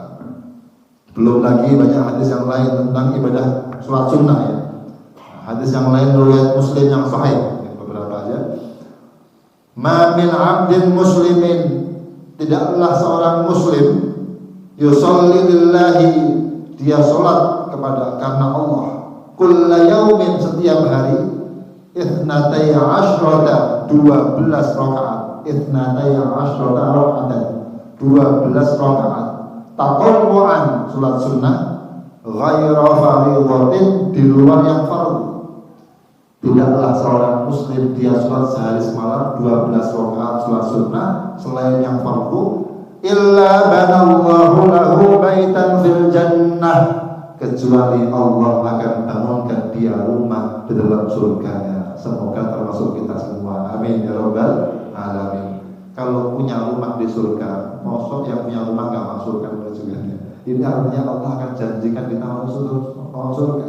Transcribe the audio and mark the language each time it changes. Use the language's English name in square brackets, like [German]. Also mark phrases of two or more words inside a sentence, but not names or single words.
[Indonesian] Belum lagi banyak hadis yang lain tentang ibadah sholat sunnah, ya. Hadis yang lain riwayat Muslim yang sahih, beberapa aja. [Arabic] ما من عبد مسلم, [Indonesian] tidaklah seorang muslim [Arabic] يصلي لله, [Indonesian] dia sholat karena Allah, [Arabic] كل يوم, [Indonesian] setiap hari, [Arabic] اثنتي عشرة, [Indonesian] 12 rakaat, [Arabic] اثنتي عشرة ركعة, [Indonesian] 12 rakaat, taqawwu'an, sholat sunnah, [Arabic] غير فريضة, [Indonesian] di luar yang fardu. Tidaklah seorang muslim dia sholat sehari semalam 12 rakaat sholat sunnah selain yang fardu, [Arabic] إلا بنى الله له بيتا في الجنة, [Indonesian] kecuali Allah akan bangunkan dia rumah di dalam surganya. Semoga termasuk kita semua, [Arabic] آمين يا رب العالمين. [Indonesian] Kalau punya rumah di surga, maksud yang punya rumah gak masuk kan juga. Ini artinya Allah akan janjikan kita masuk surga.